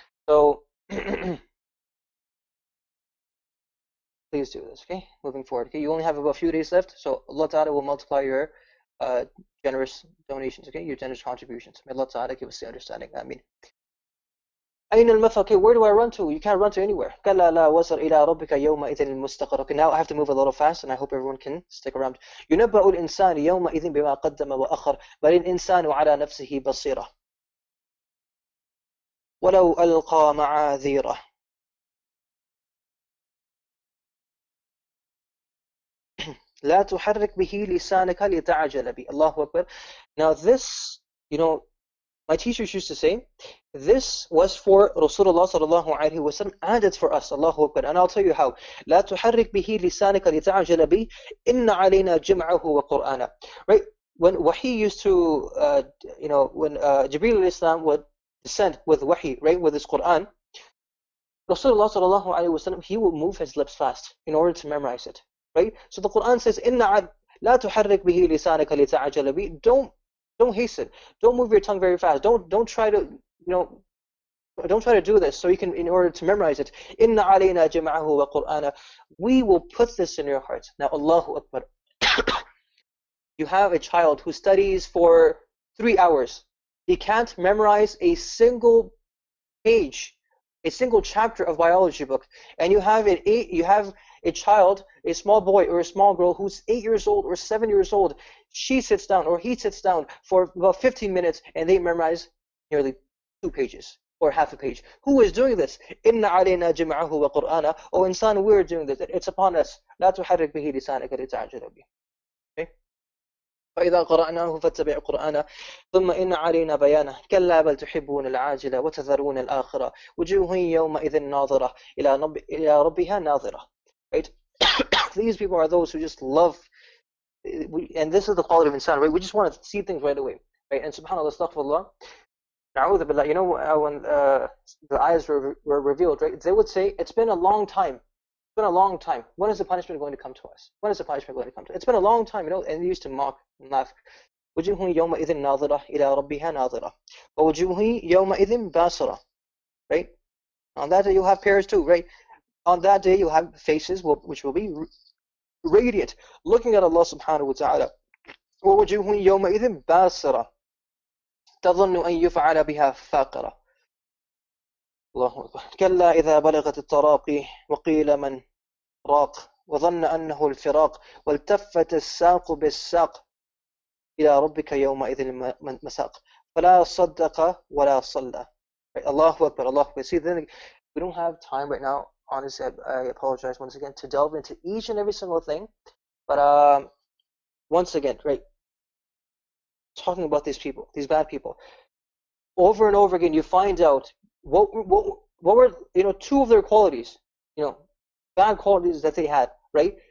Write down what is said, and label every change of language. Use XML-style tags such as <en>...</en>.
<en>So, please do this, okay? Moving forward. Okay, you only have about a few days left, so Allah Ta'ala will multiply your generous donations, okay? Your generous contributions. May Allah Ta'ala give us the understanding.</en> <ar>Ameen. أين المفر?</ar> <en>Okay, where do I run to? You can't run to anywhere.</en> <ar>كلا لا وزر إلى ربك يومئذ المستقر.</ar> <en>Okay, now I have to move a little fast, and I hope everyone can stick around.</en> <ar>ينبأ الإنسان يومئذ بما قدم وأخر بل الإنسان على نفسه بصيرة ولو ألقى معاذيره. لا تحرك به لسانك لتعجل به. Allahu Akbar.</ar> <en>Now this, my teachers used to say, this was for Rasulullah sallallahu alaihi wasallam, and it's for us. Allahu Akbar. And I'll tell you how.</en> <ar>لا تحرك به لسانك لتعجل به إن علينا جمعه وقرآنه.</ar> <en>Right? When Wahi used to, when Jibreel alayhi salam would descend with Wahi, right, with his Quran, Rasulullah sallallahu alaihi wasallam, he would move his lips fast in order to memorize it. Right? So the Quran says,</en> <ar>"Inna la tuharrik bihi lisanaka lita'jala bi."</ar> <en>Don't hasten. Don't move your tongue very fast. Don't try to don't try to do this so you can, in order to memorize it.</en> <ar>Inna alayna jama'ahu wa qur'ana.</ar> <en>We will put this in your heart. Now, Allahu Akbar. You have a child who studies for 3 hours. He can't memorize a single page, a single chapter of biology book, and you have a child, a small boy or a small girl who's 8 years old or 7 years old. She sits down or he sits down for about 15 minutes and they memorize nearly 2 pages or half a page. Who is doing this?</en> <ar>Inna alayna jam'ahu wa qur'ana.</ar> <en>Oh insan, we're doing this. It's upon us.</en> <ar>لا تحرك به لسانك لتعجل به.</ar> <en>Okay?</en> <ar>فإذا قرأناه فاتبع قرآنه ثم إن علينا بيانه كلا بل تحبون العاجلة وتذرون الآخرة وجوه يومئذ ناظرة إلى ربها ناظرة.</ar> <en>Right? These people are those who just love, and this is the quality of insan, right? We just want to see things right away, right? And subhanAllah, astaghfirullah, na'udhu billah, when the ayahs were revealed, right? They would say, it's been a long time. It's been a long time. When is the punishment going to come to us? When is the punishment going to come to us? It's been a long time, and they used to mock and laugh.</en> <ar>وجوه يومئذ ناظرة إلى ربها ناظرة ووجوه يومئذ باسرة.</ar> <en>Right? On that day you'll have pairs too, right? On that day you'll have faces which will be radiant, looking at Allah subhanahu wa ta'ala.</en> <ar>ووجوه يومئذ باسرة تظن أن يفعل بها فاقرة. الله أكبر. كلا إذا بلغت التراقي وقيل من راق وظن أنه الفراق والتفت الساق بالساق إلى ربك يومئذ المساق فلا صدق ولا صلى.</ar> <en>Right?</en> <ar>Allahu Akbar, Allahu Akbar.</ar> <en>See, then we don't have time right now. Honestly, I apologize once again to delve into each and every single thing. But once again, right, talking about these people, these bad people, over and over again, you find out what were two of their qualities, bad qualities that they had, right?</en>